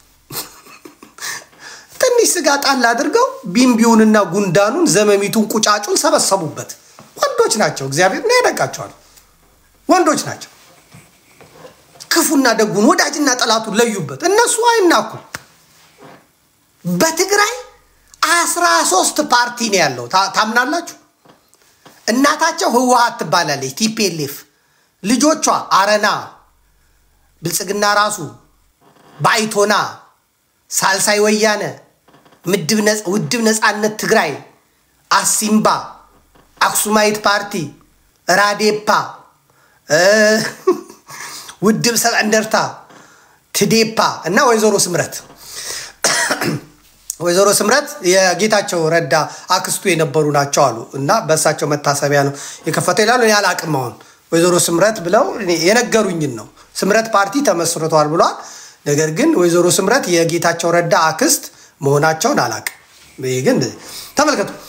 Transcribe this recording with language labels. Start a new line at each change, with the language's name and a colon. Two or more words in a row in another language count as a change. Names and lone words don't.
Amharic: ትንሽ ስጋ ጣል አድርገው ቢምቢውንና ጉንዳኑን ዘመሚቱን ቁጫጩን ሰበሰቡበት ወንዶች ናቸው እግዚአብሔር ነው ያደቃቸዋል ወንዶች ናቸው ክፉና ደጉን ወዳጅና ጠላቱን ለዩበት እነሱ አይናኩ በትግራይ 13 ፓርቲ ነው ያለው ታምናላችሁ እናታቸው ህወሓት ትባላለች ቲፒኤልኤፍ ልጆቿ አረና ብልጽግና ራሱ ባይቶና ሳልሳይ ወያነ ውድብ ነፃነት ትግራይ አሲምባ አክሱማይት ፓርቲ ራዴፓ ውድብ ሰብ እንደርታ ትዴፓ እና ወይዘሮ ስምረት የጌታቸው ረዳ አክስቱ የነበሩ ናቸው አሉ እና በእሳቸው መታሰቢያ ነው የከፈተው ይላሉ እኔ አላቅም አሁን ወይዘሮ ስምረት ብለው የነገሩኝ ነው ስምረት ፓርቲ ተመስርቷል ብሏል ነገር ግን ወይዘሮ ስምረት የጌታቸው ረዳ አክስት መሆናቸውን አላቅም ግን ተመልከቱ